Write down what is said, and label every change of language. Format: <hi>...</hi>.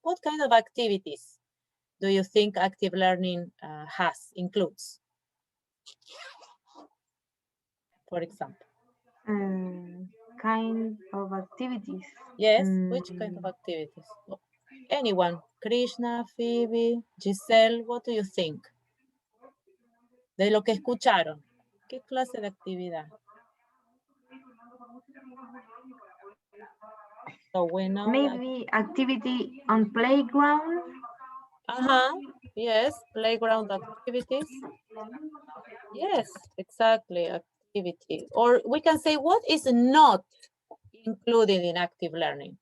<en>What kind of activities do you think active learning includes? For example. Kind of activities. Yes, which kind of activities? Anyone, Krishna, Phoebe, Giselle, what do you think?</en> <es>De lo que escucharon, ¿qué clase de actividad?</es> <en>So we know maybe activity on playground. Yes, playground activities. Yes, exactly, activity. Or we can say what is not included in active learning.</en>